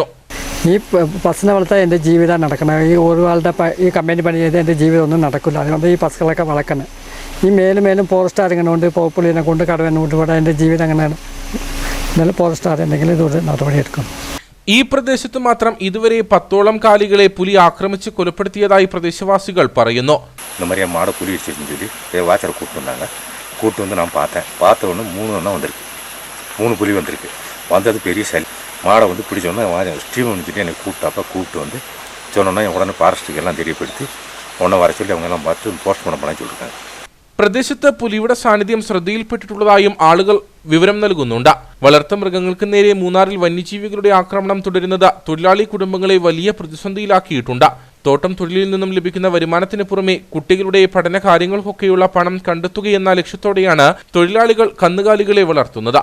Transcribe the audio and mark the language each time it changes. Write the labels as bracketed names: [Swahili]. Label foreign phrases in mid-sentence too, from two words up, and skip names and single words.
[Malayalam] ഈ പശുവിനെ വളർത്താൻ എൻ്റെ ജീവിതം നടക്കണം. ഈ ഒരാളുടെ ഈ കമ്പനി പണി ചെയ്ത് എൻ്റെ ജീവിതം ഒന്നും നടക്കില്ല. അതുകൊണ്ട് ഈ പശുക്കളൊക്കെ വളർക്കണം. ഈ മേലും ഫോറസ്റ്റുകാർ ഇങ്ങനെ കൊണ്ട് പോപ്പുള്ളിനെ കൊണ്ട് കടവനെ കൊണ്ട് ഇവിടെ എൻ്റെ ജീവിതം അങ്ങനെയാണ്. എന്നാലും ഫോറസ്റ്റുകാർ എന്തെങ്കിലും ഇതുകൊണ്ട് നടപടിയെടുക്കും. ഈ പ്രദേശത്ത് മാത്രം ഇതുവരെ 10ഓളം കാലികളെ പുലി ആക്രമിച്ച് കൊലപ്പെടുത്തിയതായി പ്രദേശവാസികൾ പറയുന്നു. [Tamil] இந்த மாதிரி என் மாடை புலி வச்சிருச்சுன்னு சொல்லி வாச்சரை கூப்பிட்டு வந்தாங்க. கூப்பிட்டு வந்து நான் பார்த்த உடனே 3 எண்ணம் வந்திருக்கு. 3 புலி வந்திருக்கு. வந்தது பெரிய சளி. மாடை வந்து பிடிச்சோன்னா ஸ்டீவன் வந்துட்டு என்னை கூப்பிட்டு வந்து சொன்னோன்னா உடனே ஃபாரஸ்ட்டுக்கு எல்லாம் தெரியப்படுத்தி உடனே வர சொல்லி அவங்க எல்லாம் பார்த்து போஸ்ட்மார்ட்டம் பண்ண சொல்லியிருக்காங்க. [Malayalam] പ്രദേശത്ത് പുലിയുടെ സാന്നിധ്യം ശ്രദ്ധയിൽപ്പെട്ടിട്ടുള്ളതായും ആളുകൾ വിവരം നൽകുന്നുണ്ട്. വളർത്തുമൃഗങ്ങൾക്ക് നേരെ മൂന്നാറിൽ വന്യജീവികളുടെ ആക്രമണം തുടരുന്നത് തൊഴിലാളി കുടുംബങ്ങളെ വലിയ പ്രതിസന്ധിയിലാക്കിയിട്ടുണ്ട്. തോട്ടം തൊഴിലിൽ നിന്നും ലഭിക്കുന്ന വരുമാനത്തിന് പുറമെ കുട്ടികളുടെ പഠന കാര്യങ്ങൾക്കൊക്കെയുള്ള പണം കണ്ടെത്തുകയെന്ന ലക്ഷ്യത്തോടെയാണ് തൊഴിലാളികൾ കന്നുകാലികളെ വളർത്തുന്നത്.